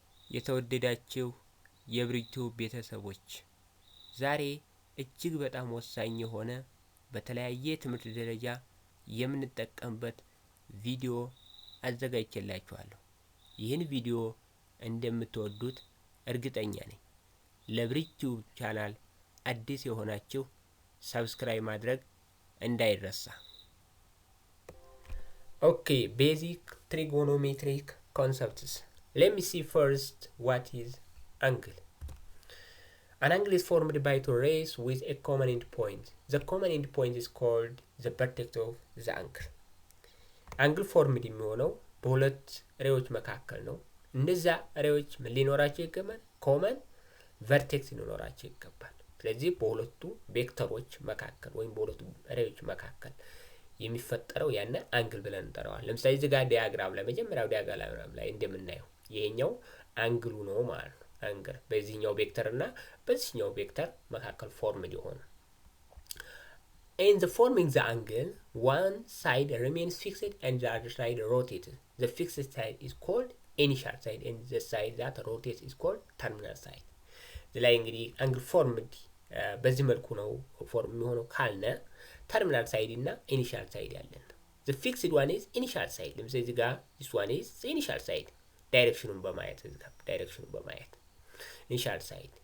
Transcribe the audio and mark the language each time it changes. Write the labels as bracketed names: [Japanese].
[Amharic] የተወደዳችሁ የብሪቱ ቤተሰቦች ዛሬ እጅግ በጣም ወሳኝ የሆነ በተለያየ ትምህርት ደረጃ የምንጠቀምበት ቪዲዮ አዘጋጅቼላችኋለሁ። ይህን ቪዲዮ እንደምትወዱት እርግጠኛ ነኝ። ለብሪቱ ቻናል አዲስ የሆናችሁ ሰብስክራይብ ማድረግ እንዳይረሳ። [English] Okay, basic trigonometric concepts. Let me see first what is angle. An angle is formed by two rays with a common endpoint. The common endpoint is called the vertex of the angle. Angle formed [Amharic] የሚሆነው በሁለት ሬዎች መካከል ነው። እነዛ ሬዎች ምን ሊኖራቸው ይገባል? ኮመን ቨርቴክስ ሊኖራቸው ይገባል። ስለዚህ በሁለቱ ቬክተሮች መካከል ወይም በሁለቱ ሬዎች መካከል የሚፈጠረው ያነ አንግል ብለን እንጠራዋለን። ለምሳሌ እዚህ ጋር ዲያግራም ላይ መጀመሪያው ዲያግራም ላይ እንደምናየው ይሄኛው አንግሉ ነው ማለት ነው። አንግል በዚህኛው ቬክተር እና በዚህኛው ቬክተር መካከል ፎርምድ ይሆናል። [English] In the forming the angle, one side remains fixed and the other side rotates. The fixed side is called initial side and the side that rotates is called terminal side. [Amharic] ላይ እንግዲህ አንግል ፎርምድ በዚህ መልኩ ነው ፎርም የሚሆነው ካልነ [English] terminal side [Amharic] እና [English] initial side [Amharic] ያለን። [English] The fixed one is initial side. [Amharic] ለምሳሌ እዚህ ጋር [English] this one is the initial side. [Amharic] ዳይሬክሽኑን በማየት እዚህ ጋር ዳይሬክሽኑን በማየት [English] initial side.